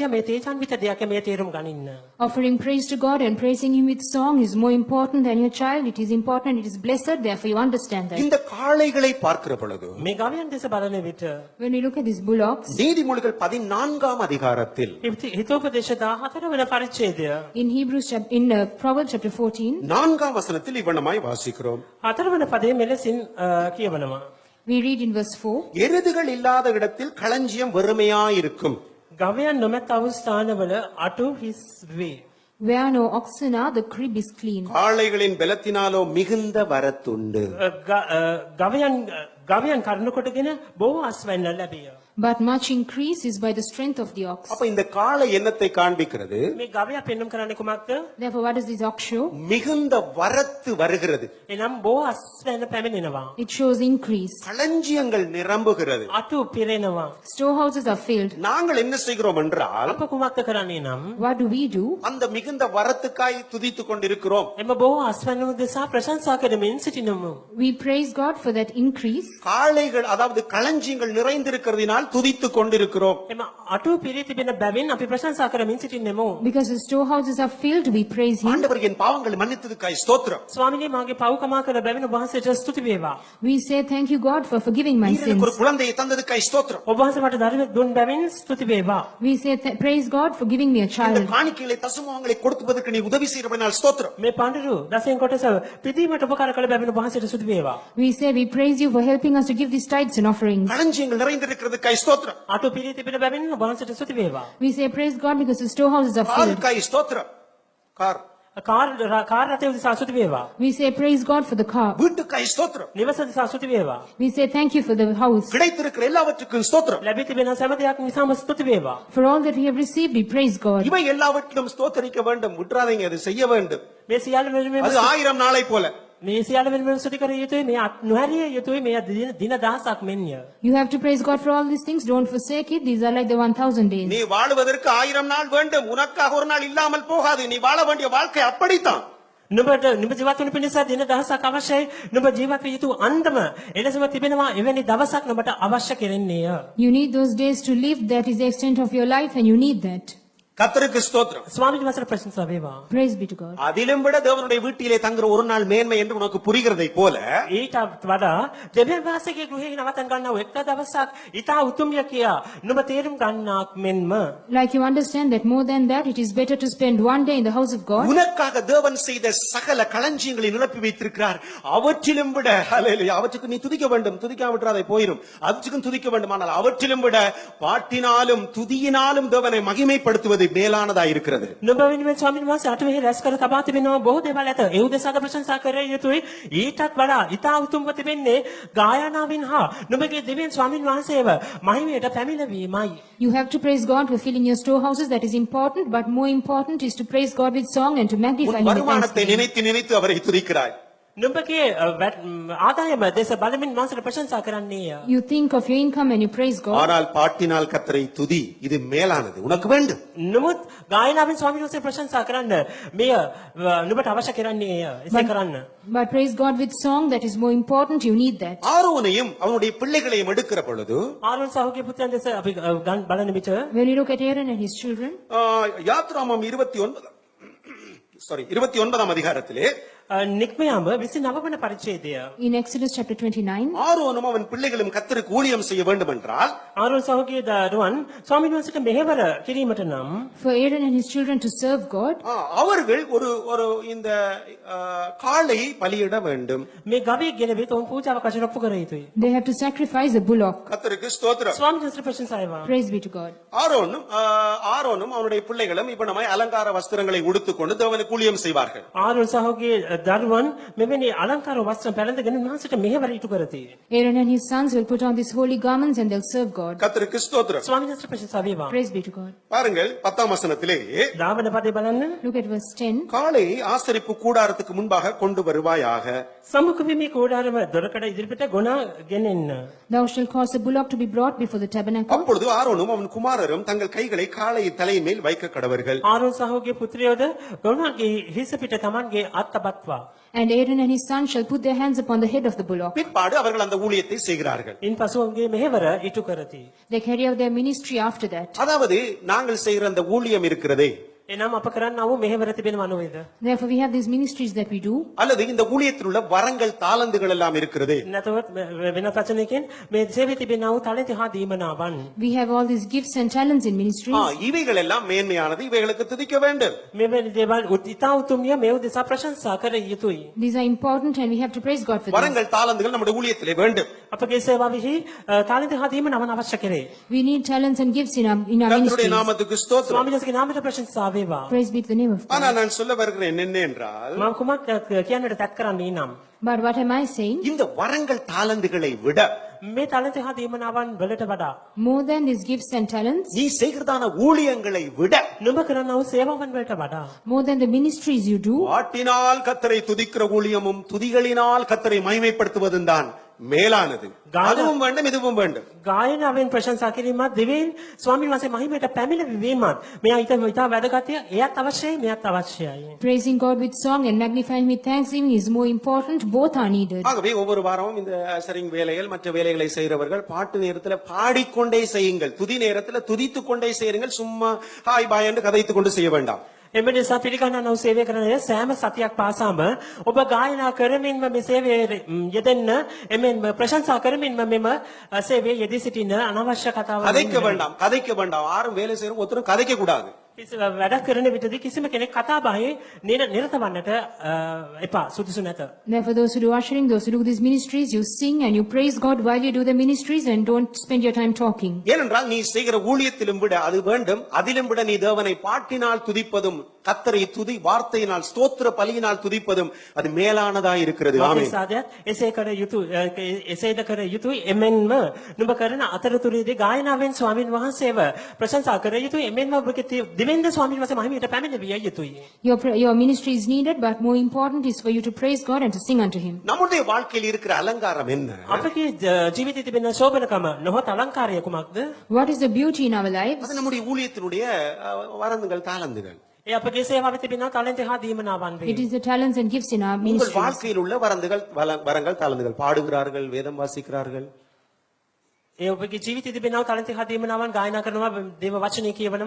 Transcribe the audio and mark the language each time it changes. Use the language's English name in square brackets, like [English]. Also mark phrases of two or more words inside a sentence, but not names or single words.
[Sinhala] මේ තේජාන්විත දෙයක් මේ තේරුම් ගනින්න. [English] Offering praise to God and praising Him with song is more important than your child. It is important, it is blessed, therefore you understand that. [Tamil] இந்த காளைகளை பார்க்கிற பொழுது [Sinhala] මේ ගවයන් දෙස බලන විට [English] When we look at these bullocks, [Tamil] நீதிமொழிகள் 14 அதிகாரத்தில் [Sinhala] හිතෝපදේශ 14 වන පරිච්ඡේදය [English] in Proverbs chapter 14, [Tamil] 4 வசனத்தில் இவ்வண்ணமாய் வாசிக்கிறோம். [Sinhala] 4 වන පදයේ මෙලෙසින් කියවනවා. [English] we read in verse 4, [Tamil] எருதுகள் இல்லாத இடத்தில் களஞ்சியம் வெறுமையாயிருக்கும். [Sinhala] ගවයන් නොමැති ස්ථානවල අටු හිස් වේ. [English] where no oxen are, the crib is clean. [Tamil] காளைகளின் பலத்தினாலோ மிகுந்த வரத்துண்டு. [Sinhala] ගවයන් කරුණු කොටගෙන බොහෝ අස්වැන්න ලැබිය. [English] But much increase is by the strength of the ox. [Tamil] அப்ப இந்த காளை என்னத்தை காண்பிக்கிறது? [Sinhala] මේ ගවයා පෙන්වන්න කරන්නේ කුමක්ද? [English] Therefore, what does this ox show? [Tamil] மிகுந்த வரத்து வருகிறது. [Sinhala] එනම් බොහෝ අස්වැන්න පැමිණෙනවා. [English] It shows increase. [Tamil] களஞ்சியங்கள் நிரம்புகிறது. [Sinhala] අටු පිරෙනවා. [English] Storehouses are filled. [Tamil] நாங்கள் என்ன செய்கிறோம் என்றால் [Sinhala] අප කුමක්ද කරන්නේ නම් [English] What do we do? [Tamil] அந்த மிகுந்த வரத்துக்காய் துதித்துக் கொண்டிருக்கிறோம். [Sinhala] එම බොහෝ අස්වැන්න දෙසා ප්‍රශංසා කරමින් සිටිනමු. [English] We praise God for that increase. [Tamil] காளைகள் அதாவது களஞ்சியங்கள் நிறைந்திருக்கிறதினால் துதித்துக் கொண்டிருக்கிறோம். [Sinhala] එම අටු පිරී තිබෙන බැවින් අපි ප්‍රශංසා කරමින් සිටින්නෙමු. [English] Because the storehouses are filled, we praise Him. [Tamil] ஆண்டவர் என் பாவங்களை மன்னித்ததுக்காய் ஸ்தோத்திரம். [Sinhala] ස්වාමිනේ මාගේ පව්කමා කළ බැවින් ඔබ වහන්සේට ස්තුති වේවා. [English] We say thank you God for forgiving my [Tamil] நீர் எனக்கு ஒரு [English] sins. [Tamil] குழந்தையை தந்ததுக்காய் ஸ்தோத்திரம். [Sinhala] ඔබ වහන්සේ මට දරුවෙක් දුන් බැවින් ස්තුති වේවා. [English] We say praise God for giving me a [Tamil] இந்த [English] child. [Tamil] காணிக்கைகளை தசமங்களை கொடுப்பதற்கு நீ உதவி செய்யறபடியால் ஸ்தோத்திரம். [Sinhala] මේ පඬුරු දසෙන් කොටස පිදීමට උපකාර කළ බැවින් ඔබ වහන්සේට ස්තුති වේවා. [English] We say we praise you for helping us to give these tithes and offerings. [Tamil] களஞ்சியங்கள் நிறைந்திருக்கிறதுக்காய் ஸ்தோத்திரம். [Sinhala] අටු පිරී තිබෙන බැවින් ඔබ වහන්සේට ස්තුති වේවා. [English] We say praise God because the storehouses are filled. [Tamil] காருக்காய் ஸ்தோத்திரம். கார் [Sinhala] කාර් රථය උදෙසා ස්තුති වේවා. [English] We say praise God for the car. [Tamil] வீட்டுக்காய் ஸ்தோத்திரம். [Sinhala] නිවස උදෙසා ස්තුති වේවා. [English] We say thank you for the house. [Tamil] கிடைத்திருக்கிற எல்லாவற்றுக்கும் ஸ்தோத்திரம். [Sinhala] ලැබී තිබෙන සෑම දෙයක් නිසාම ස්තුති වේවා. [English] For all that we have received, we praise God. [Tamil] இவை எல்லாவற்றிலும் ஸ்தோத்தரிக்க வேண்டும். விட்டுறாதீங்க, அது செய்ய வேண்டும். [Sinhala] මේ සියල්ල වෙනුවෙන් [Tamil] அது 1000 நாளை போல. [Sinhala] මේ සියල්ල වෙනුවෙන් ස්තුති කර යුතුයි. මේ නොහැරිය යුතුයි. මේ දින දහසක් මෙන්ය. [English] You have to praise God for all these things. Don't forsake it. These are like the 1000 days. [Tamil] நீ வாழுவதற்கு 1000 நாள் வேண்டும். உனக்காக ஒரு நாள் இல்லாமல் போகாது. நீ வாழ வேண்டிய வாழ்க்கை அப்படித்தான். [Sinhala] නුඹ ජීවත් වන පිණිස දින දහසක් අවශ්‍යයි. නුඹ ජීවත් විය යුතු අන්දම එලෙසම තිබෙනවා. එවැනි දවසක් නුඹට අවශ්‍ය කෙරෙන්නේය. [English] You need those days to live. That is the extent of your life and you need that. [Tamil] கர்த்தருக்கு ஸ்தோத்திரம். [Sinhala] ස්වාමීන් වහන්සේට ප්‍රශංසා වේවා. [English] Praise be to God. [Tamil] அதிலும் விட தேவனுடைய வீட்டிலே தங்குற ஒரு நாள் மேன்மை என்று உனக்கு புரிகிறதை போல [Sinhala] ඊටත් වඩා දෙවියන් වහන්සේගේ ගෘහයේ නවතන් ගන්නව එක්ක දවසක් ඊට උතුම්ය කියා නුඹ තේරුම් ගන්නාක් මෙන්ම [English] Like you understand that more than that, it is better to spend one day in the house of God. [Tamil] உனக்காக தேவன் செய்த சகல களஞ்சியங்களை நிரப்பி வைத்திருக்கிறார். அவற்றிலும் விட ஹல்லேலூயா, அவற்றுக்கு நீ துதிக்க வேண்டும், துதிக்காவிட்டால் போயிடும். அவற்றுக்கும் துதிக்க வேண்டும், ஆனால் அவற்றிலும் விட பாட்டினாலும் துதியினாலும் தேவனை மகிமைப்படுத்துவது மேலானதா இருக்கிறது. [Sinhala] නුඹ වෙනුවෙන් ස්වාමීන් වහන්සේ අටවෙනි රැස් කර තබා තිබෙනවා බොහෝ දේවල් ඇත. ඒ උදෙසාද ප්‍රශංසා කර යුතුයි. ඊටත් වඩා ඊට උතුම්ව තිබෙන්නේ ගායනාවෙන් හා නුඹගේ දෙවියන් ස්වාමීන් වහන්සේව මහිමයට පැමිණවීමයි. [English] You have to praise God for filling your storehouses. That is important, but more important is to praise God with song and to magnify [Tamil] உன் [English] Him with [Tamil] வருமானத்தை [English] thanksgiving. [Tamil] நினைத்து நினைத்து அவரை துதிக்கிறாய். [Sinhala] නුඹගේ ආදායම දේශ බලමින් මාසට ප්‍රශංසා කරන්නේය. [English] You think of your income and you praise God. [Tamil] ஆனால் பாட்டினால் கர்த்தரை துதி, இது மேலானது, உனக்கு வேண்டும். [Sinhala] නමුත් ගායනාවෙන් ස්වාමීන් වහන්සේ ප්‍රශංසා කරන්න මෙය නුඹට අවශ්‍ය කරන්නේය. එසේ කරන්න. [English] But praise God with song, that is more important. You need that. [Tamil] ஆரோனையும் அவனுடைய பிள்ளைகளையும் எடுக்கிற பொழுது [Sinhala] ආරෝන් සහෝගේ පුත්‍රයන් දෙස අපි බලන විට [English] When you look at Aaron and his children, [Tamil] யாத்ராமம் 29 அதிகாரத்திலே [Sinhala] නික්මයාම 29 වන පරිච්ඡේදය. [English] in Exodus chapter 29, [Tamil] ஆரோனும் அவன் பிள்ளைகளும் கர்த்தருக்கு ஊழியம் செய்ய வேண்டும் என்றால் [Sinhala] ආරෝන් සහෝගේ දරුවන් ස්වාමීන් වහන්සේට මෙහෙවර කිරීමට නම් [English] for Aaron and his children to serve God, [Tamil] அவர்கள் ஒரு ஒரு இந்த காளை பலியிட வேண்டும். [Sinhala] මේ ගවයේ ගෙනවිත් ඔවුන් පූජාවක් වශයෙන් ඔප්පු කර යුතුයි. [English] they have to sacrifice a bullock. [Tamil] கர்த்தருக்கு ஸ்தோத்திரம். [Sinhala] ස්වාමීන් වහන්සේට ප්‍රශංසා වේවා. [English] Praise be to God. [Tamil] ஆரோனும் அவனுடைய பிள்ளைகளும் இப்ப நம்ம அலங்கார வஸ்திரங்களை உடுத்துக்கொண்டு தேவனுக்கு ஊழியம் செய்வார்கள். [Sinhala] ආරෝන් සහෝගේ දරුවන් මෙවැනි අලංකාර වස්ත්‍ර පැළඳගෙන උන්වහන්සේට මෙහෙවර ඉටු කරති. [English] Aaron and his sons will put on these holy garments and they'll serve God. [Tamil] கர்த்தருக்கு ஸ்தோத்திரம். [Sinhala] ස්වාමීන් වහන්සේට ප්‍රශංසා වේවා. [English] Praise be to God. [Tamil] பாருங்கள் 10ஆம் வசனத்திலே [Sinhala] දාවන පදේ බලන්න. [English] Look at verse 10. [Tamil] காளை ஆசரிப்பு கூடாரத்துக்கு முன்பாக கொண்டு வருவாயாக. [Sinhala] සමුඛ වීමේ කෝඩාරම දොරකඩ ඉදිරිපිට ගොනා ගෙනෙන්න. [English] Thou shalt cause a bullock to be brought before the tabernacle. [Tamil] அப்பொழுது ஆரோனும் அவன் குமாரரும் தங்கள் கைகளை காளை தலையின் மேல் வைக்க கடவர்கள். [Sinhala] ආරෝන් සහෝගේ පුත්‍රයෝද ගොනාගේ හිස පිට තමන්ගේ අත් තබත්වා. [English] And Aaron and his sons shall put their hands upon the head of the bullock. [Tamil] பிற்பாடு அவர்கள் அந்த ஊழியத்தை செய்கிறார்கள். [Sinhala] ඉන්පසු ඔවුන්ගේ මෙහෙවර ඉටු කරති. [English] They carry out their ministry after that. [Tamil] அதாவது நாங்கள் செய்கிற அந்த ஊழியம் இருக்கிறதே, [Sinhala] එනම් අප කරන්නා වූ මෙහෙවර තිබෙනවා නේද? [English] Therefore, we have these ministries that we do. [Tamil] அல்லது இந்த ஊழியத்தில் உள்ள வரங்கள் தாளந்துகள் எல்லாம் இருக்கிறதே, [Sinhala] නැතවත් වෙන වචනයකින් මේ සේවයේ තිබෙනා වූ තාලන්ත හා දීමනාවන්. [English] We have all these gifts and talents in ministries. [Tamil] இவைகள் எல்லாம் மேன்மையானது, இவைகளுக்கு துதிக்க வேண்டும். [Sinhala] මෙවැනි දේවල් ඉතා උතුම්ය මේ උදෙසා ප්‍රශංසා කර යුතුයි. [English] These are important and we have to praise God for them. [Tamil] வரங்கள் தாளந்துகள் நம்முடைய ஊழியத்திலே வேண்டும். [Sinhala] අපගේ සේවාවෙහි තාලන්ත හා දීමනාවන් අවශ්‍ය කරේ. [English] We need talents and gifts in our [Tamil] கர்த்தருடைய [English] ministries. [Tamil] நாமத்துக்கு ஸ்தோத்திரம். [Sinhala] ස්වාමීන් වහන්සේගේ නාමයට ප්‍රශංසා වේවා. [English] Praise be to the name of God. [Tamil] ஆனா நான் சொல்ல வருகிறேன் என்ன என்றால், [Sinhala] මම කුමක් කියන්නට තත් කරන්නේ නම් [English] But what am I saying? [Tamil] இந்த வரங்கள் தாளந்துகளை விட [Sinhala] මේ තාලන්ත හා දීමනාවන් වලට වඩා [English] More than these gifts and talents, [Tamil] நீ செய்கிறதான ஊழியங்களை விட [Sinhala] නුඹ කරනා වූ සේවාවන් වලට වඩා [English] more than the ministries you do, [Tamil] பாட்டினால் கர்த்தரை துதிக்கிற ஊழியமும் துதிகளினால் கர்த்தரை மகிமைப்படுத்துவதும் தான் மேலானது. அதுவும் வேண்டும், இதுவும் வேண்டும். [Sinhala] ගායනාවෙන් ප්‍රශංසා කිරීමත් දෙවියන් ස්වාමීන් වහන්සේ මහිමයට පැමිණවීමත් මෙයා ඉතා වැදගත්ය. එයත් අවශ්‍යයි, මෙයත් අවශ්‍යයි. [English] praising God with song and magnifying with thanksgiving is more important. Both are needed. [Tamil] ஆகவே ஒவ்வொரு வாரமும் இந்த சரிங் வேலைகள் மற்ற வேலைகளை செய்கிறவர்கள் பாட்டு நேரத்தில் பாடிக்கொண்டே செய்யுங்கள், துதி நேரத்தில் துதித்துக் கொண்டே செய்யுங்கள். சும்மா [English] hi bye [Tamil] என்று கதைத்துக் கொண்டு செய்ய வேண்டாம். [Sinhala] එම නිසා පිළිගන්නා වූ සේවය කරන සෑම සතියක් පාසාම ඔබ ගායනා කරමින්ම මේ සේවයේ යෙදෙන්න, එමෙන්ම ප්‍රශංසා කරමින්ම මෙම සේවයේ යෙදී සිටින අනවශ්‍ය කතාවල් [Tamil] கதைக்க வேண்டாம், கதைக்க வேண்டாம். யாரும் வேலை செய்யறோம், ஒருத்தரும் கதைக்க கூடாது. [Sinhala] වැඩ කරන විටදී කිසිම කෙනෙක් කතා බහේ නිරත වන්නට එපා, සුදුසු නැත. [English] Therefore, those who do ushering, those who do these ministries, you sing and you praise God while you do the ministries and don't spend your time talking. [Tamil] ஏனென்றால் நீ செய்கிற ஊழியத்திலும் விட அது வேண்டும், அதிலும் விட நீ தேவனை பாட்டினால் துதிப்பதும் கர்த்தரை துதி வார்த்தையினால் ஸ்தோத்திர பலியினால் துதிப்பதும் அது மேலானதா இருக்கிறது. ஆமென். [Sinhala] සාදයක් එසේ කර යුතු එසේද කර යුතුයි. එමෙන්ම නුඹ කරන අතරතුරේදී ගායනාවෙන් ස්වාමින් වහන්සේව ප්‍රශංසා කර යුතුයි. එමෙන්ම ඔබගේ දිවෙන්ද ස්වාමින් වහන්සේ මහිමයට පැමිණවිය යුතුයි. [English] Your ministry is needed, but more important is for you to praise God and to sing unto Him. [Tamil] நம்முடைய வாழ்க்கையில் இருக்கிற அலங்காரம் என்ன? [Sinhala] අපගේ ජීවිතයේ තිබෙන ශෝභනකම නොහොත් අලංකාරය කුමක්ද? [English] What is the beauty in our lives? [Tamil] அது நம்முடைய ஊழியத்தினுடைய வரந்துகள் தாளந்துகள். [Sinhala] ඒ අපගේ සේවාවේ තිබෙන තාලන්ත හා දීමනාවන් වේ. [English] It is the talents and gifts in our [Tamil] உங்கள் [English] ministries. [Tamil] வாழ்க்கையில் உள்ள வரங்கள் தாளந்துகள். பாடுகிறார்கள், வேதம் வாசிக்கிறார்கள், [Sinhala] ඒ ඔබගේ ජීවිතයේ තිබෙනව තාලන්ත හා දීමනාවන් ගායනා කරනවා දේව වචනේ කියවනවා.